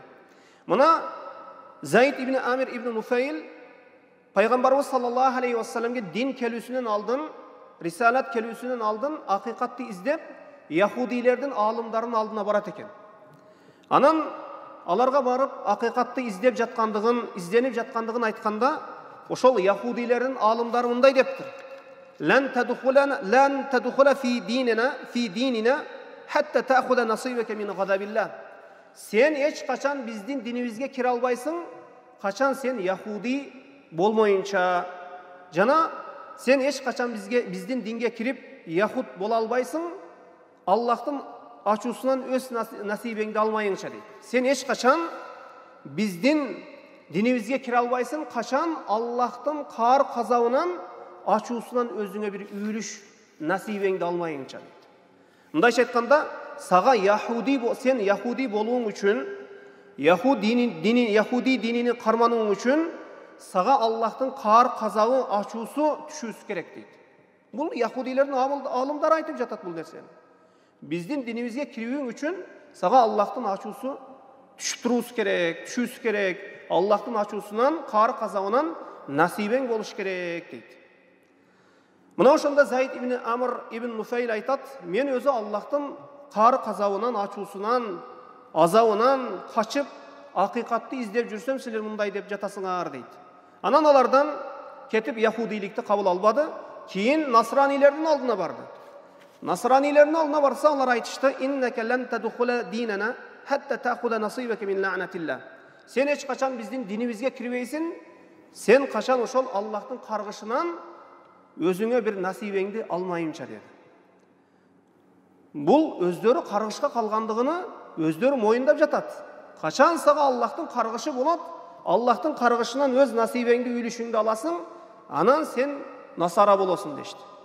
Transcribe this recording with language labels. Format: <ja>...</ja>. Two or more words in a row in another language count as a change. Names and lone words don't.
<ky>Мына Зайд ибн Амир ибн Нуфайл пайгамбарыбыз</ky> <ar>صلى الله عليه وسلم</ar> <ky>дин келүүсүнөн алдын, рисалат келүүсүнөн алдын акыйкатты издеп, яхудилердин алымдарынын алдына барат экен. Анан аларга барып акыйкатты изденип жаткандыгын айтканда, ошол яхудилердин алымдары мындай дептир:</ky> <ar>"لن تدخل في ديننا حتى تأخذ نصيبك من غضب الله."</ar> <ky>Сен эч качан биздин динибизге кире албайсың, качан сен Яхуди болмоюнча. Жана сен эч качан биздин динге кирип Яхуд бола албайсың, Аллахтын ачуусунан өз насибеңде алмайынча дейди. Сен эч качан биздин динибизге кире албайсың, качан Аллахтын каар казабынан ачуусунан өзүнө бир үйүлүш насибеңде алмайынча дейди. Мындайча айтканда, сага сен Яхуди болуң үчүн, Яхуди динини кармануң үчүн сага Аллахтын каар казабы ачуусу түшүүсү керек дейт. Бул Яхудилердин алымдары айтып жатат бул нерсени. Биздин динибизге кирүүң үчүн сага Аллахтын ачуусу түшүүсү керек. Аллахтын ачуусунан, каар казабынан насибең болуш керек дейт. Мына ошондо Зайд ибн Амр ибн Нуфайл айтат: "Мен өзү Аллахтын каар казабынан, ачуусунан, азабынан качып, акыйкатты издеп жүрсөм, силер мындай деп жатасыңар" дейт. Анан алардан кетип яхудиликти кабыл албады, кийин насранилердин алдына барды. Насранилердин алдына барса, алар айтышты:</ky> <ar>"إنك لن تدخل ديننا حتى تأخذ نصيبك من لعنة الله."</ar> <ky>Сен эч качан биздин динибизге кирбейсиң, сен качан ошол Аллахтын каргышынан өзүңө бир насибеңди алмайынча dedi. Бул өздөрү каргышка калгандыгыны өздөрү моюндап жатат. Качан сага Аллахтын каргышы болот, Аллахтын каргышынан өз насибеңди, үйлүшүңдү аласың, анан сен насара болосуң дешти.</ky>